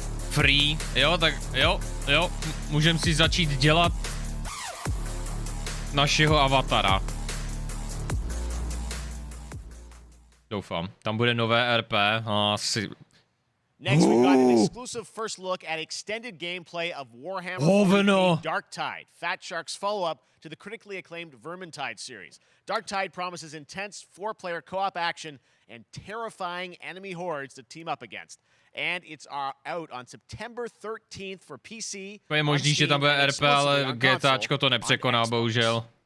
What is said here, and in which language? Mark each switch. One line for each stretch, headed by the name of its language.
Czech: Free, jo, tak jo, můžeme si začít dělat našeho avatara. Doufám, tam bude nové RP, asi...
English: Next, we got an exclusive first look at extended gameplay of Warhammer 40K Darktide, Fat Shark's follow-up to the critically acclaimed Vermintide series. Darktide promises intense 4-player co-op action and terrifying enemy hordes to team up against. And it's out on September 13th for PC.
Czech: Je možný, že tam bude RP, ale GTAčko to nepřekoná, bohužel.